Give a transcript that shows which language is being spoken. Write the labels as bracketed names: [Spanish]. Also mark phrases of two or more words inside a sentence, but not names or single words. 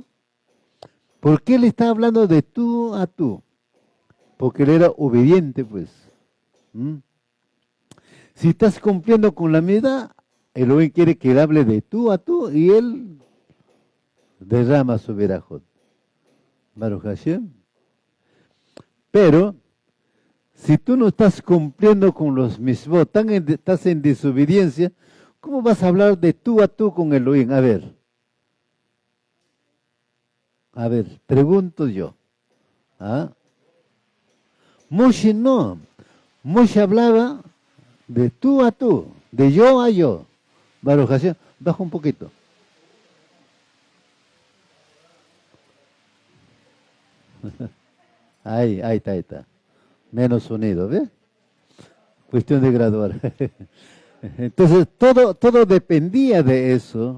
[Spanish] ¿Por qué le está hablando de tú a tú? Porque él era obediente, pues. Si estás cumpliendo con la medida, Elohim quiere que él hable de tú a tú y él derrama su verajot. [Hebrew] ברוך השם. [Spanish] Pero, si tú no estás cumpliendo con los mismos, estás en desobediencia, ¿cómo vas a hablar de tú a tú con Elohim? A ver, pregunto yo. ¿Ah? Moshe no. Moshe hablaba de tú a tú, de yo a yo. [Hebrew] ברוך השם, [Spanish] baja un poquito. Ahí está. Menos sonido, ¿ves? Cuestión de graduar. Entonces, todo dependía de eso.